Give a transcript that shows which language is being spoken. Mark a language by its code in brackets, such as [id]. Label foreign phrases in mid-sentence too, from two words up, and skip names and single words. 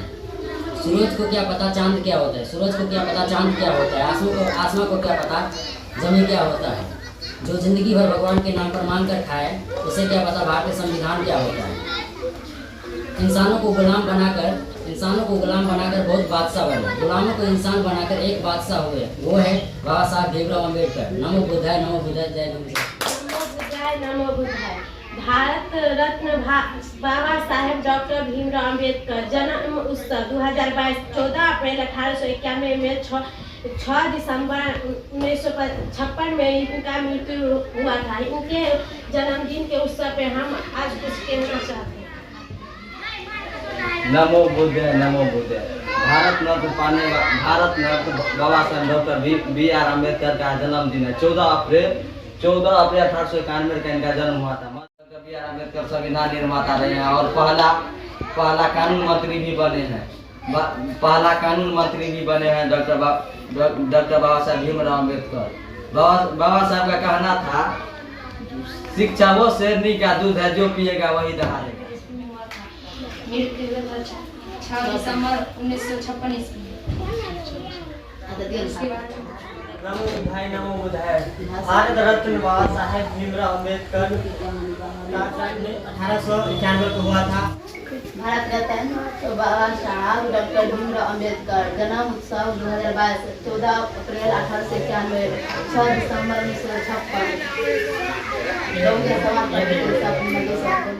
[hi] सूरज को क्या पता चांद क्या होता है, सूरज को क्या पता चांद क्या होता है, आसमां को क्या पता जमीन क्या होता है। जो जिंदगी भर भगवान के नाम पर मांग कर खाए उसे क्या पता भारतीय संविधान क्या होता है। इंसानों को गुलाम बनाकर बहुत बादशाह बने, गुलामों को इंसान बनाकर एक बादशाह हुए, वो है बाबा साहब भीमराव अम्बेडकर। [pi] नमो बुद्धाय, नमो बुद्धाय, [hi] जय भीम। [pi] नमो बुद्धाय। [hi] भारत रत्न बाबा साहेब डॉक्टर भीमराव अम्बेडकर जन्म उत्सव 2022 14 अप्रैल 1891 में 6 दिसंबर 1956 में इनका मृत्यु हुआ था। इनके जन्मदिन के उत्सव पे हम आज कुछ कहना चाहते हैं। [pi] नमो बुद्धाय, नमो बुद्धाय। [hi] भारत रत्न बाबा साहेब डॉक्टर B.R. अम्बेडकर का जन्मदिन है 14 अप्रैल 1891 का इनका जन्म हुआ था। B.R. अम्बेडकर संविधान निर्माता रहे हैं और पहला कानून मंत्री भी बने हैं। डॉक्टर बाबा साहेब भीमराव अम्बेडकर। बाबा साहब का कहना था, शिक्षा वो शेरनी का दूध है जो पिएगा वही दहाड़ेगा। 6 दिसंबर 1956 ईस्वी। [pi] नमो बुद्धाय, नमो बुद्धाय। [hi] भारत रत्न बाबा साहेब भीमराव अम्बेडकर का जन्म 1891 को हुआ था। भारत रत्न बाबा साहब डॉक्टर भीमराव अम्बेडकर जन्म उत्सव 2022 14 अप्रैल 1891 6 दिसंबर 1956।